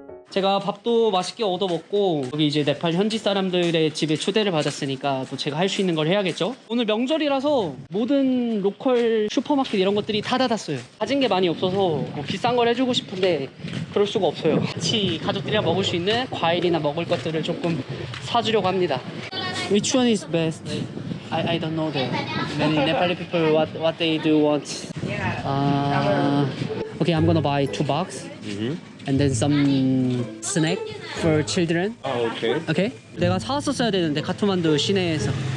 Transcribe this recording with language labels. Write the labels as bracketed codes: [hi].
[ko] 제가 밥도 맛있게 얻어 먹고 여기 이제 네팔 현지 사람들의 집에 초대를 받았으니까 또 제가 할 수 있는 걸 해야겠죠. 오늘 명절이라서 모든 로컬 슈퍼마켓 이런 것들이 다 닫았어요. 가진 게 많이 없어서 뭐 비싼 걸 해주고 싶은데 그럴 수가 없어요. 같이 가족들이랑 먹을 수 있는 과일이나 먹을 것들을 조금 사주려고 합니다. [en] Which one is best? I don't know that. Many Nepali people what they do want. Okay, I'm gonna buy 2 box and then some snack for children. Oh, okay. Okay? [ko] 내가 사왔었어야 되는데 카트만두 시내에서.